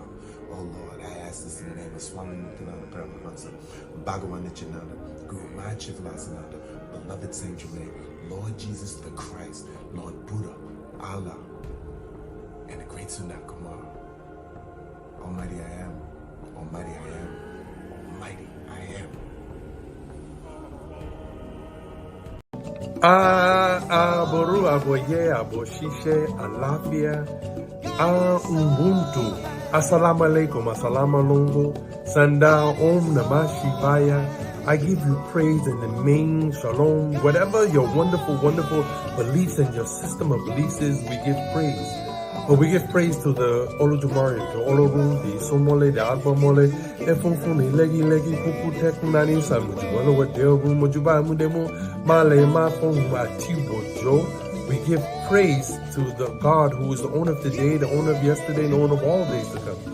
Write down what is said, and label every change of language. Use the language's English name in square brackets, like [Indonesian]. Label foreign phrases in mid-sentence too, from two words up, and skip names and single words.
[English] Oh Lord, I ask this in the name of Swami Muktananda Paramahansa, Bhagavan Nityananda, Guru Maha Chivasananda, beloved Saint Germain, Lord Jesus the Christ, Lord Buddha, Allah, and the great Sundar Kumar. Almighty I am, Almighty I am, Almighty I am. [Yoruba] Aboru aboye aboshishe alafia ubuntu. [Arabic] Assalamu alaikum, assalamu alaikum, sanda [Sanskrit] om namah shivaya. [English] I give you praise in the name, shalom, whatever your wonderful beliefs and your system of beliefs is, we give praise. But we give praise to the Olodumare, the Olorum, the Somole, the Agbamole, Efunfuni, Legi, Kuku, Tekunani, Samujuano, what their room, Mojuba, Mudemo, Male, Mafon, Matibo, we give praise to the God who is the owner of today, the owner of yesterday, and the owner of all days to come.